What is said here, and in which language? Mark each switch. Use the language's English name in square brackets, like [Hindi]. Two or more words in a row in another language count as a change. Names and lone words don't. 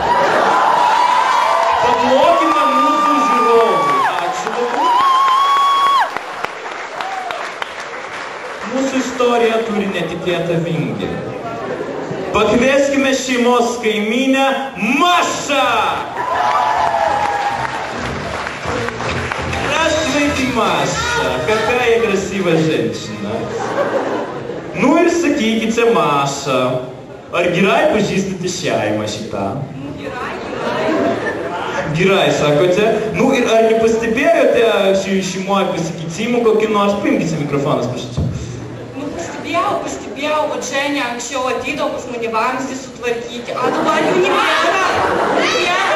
[Lithuanian] Paplokime mūsų žiūrovui. Ačiū. Mūsų istorija turi netikėtą vingį. Pakvieskime šeimos kaimynę Mašą! [Russian] Здравствуйте, Маша! Какая красивая женщина! Ну и [Lithuanian] sakykite, Maša, ar gerai pažįstate šeimą šitą? Gerai, sakote. Nu ir ar nepastebėjote šeimoje pasikeitimų kokį nors? Paimkite mikrofonas, prašyčiau. Nu, pastebėjau, kad Ženė anksčiau ateidavo pas mane vamzdį sutvarkyti, o dabar jų nebėra.